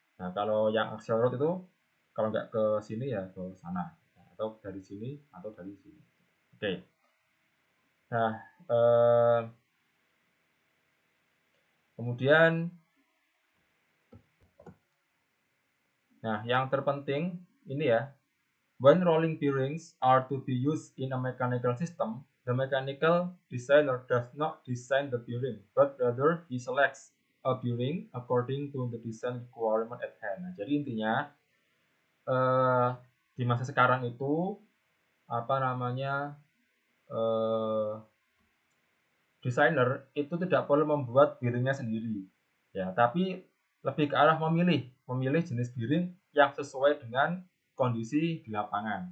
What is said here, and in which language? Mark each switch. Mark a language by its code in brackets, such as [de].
[id] Nah, kalau yang axial load itu kalau nggak ke sini ya ke sana, atau dari sini atau dari sini. Oke. Nah, kemudian, nah yang terpenting ini ya. [en] When rolling bearings are to be used in a mechanical system, the mechanical designer does not design the bearing, but rather he selects a bearing according to the design requirement at hand. [id] Nah, jadi intinya di masa sekarang itu apa namanya desainer itu tidak perlu membuat bearingnya sendiri, ya, tapi lebih ke arah memilih jenis bearing yang sesuai dengan kondisi di lapangan.